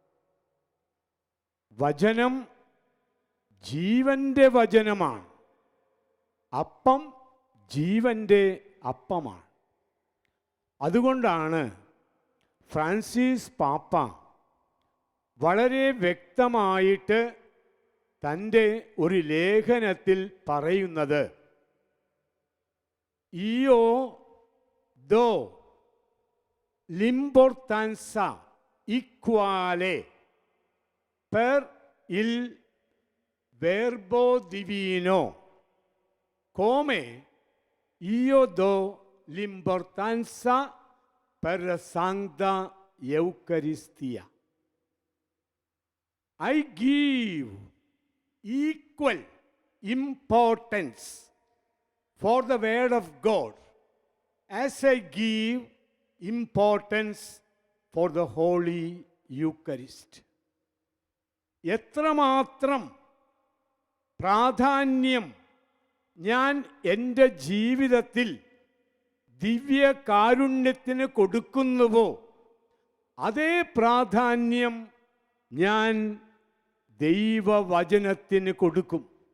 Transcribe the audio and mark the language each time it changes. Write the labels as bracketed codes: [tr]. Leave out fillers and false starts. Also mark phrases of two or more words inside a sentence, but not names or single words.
[ml] വചനം ജീവൻ്റെ വചനമാണ്, അപ്പം ജീവൻ്റെ അപ്പമാണ്. അതുകൊണ്ടാണ് ഫ്രാൻസിസ് പാപ്പ വളരെ വ്യക്തമായിട്ട് തൻ്റെ ഒരു ലേഖനത്തിൽ പറയുന്നത്, [it] io do l'importanza equale per il verbo divino come io do l'importanza per la Santa Eucaristia. [en] I give equal importance for the word of God as I give importance for the Holy Eucharist. [ml] എത്രമാത്രം പ്രാധാന്യം ഞാൻ എൻ്റെ ജീവിതത്തിൽ ദിവ്യകാരുണ്യത്തിന് കൊടുക്കുന്നുവോ അതേ പ്രാധാന്യം ഞാൻ ദൈവവചനത്തിന് കൊടുക്കും.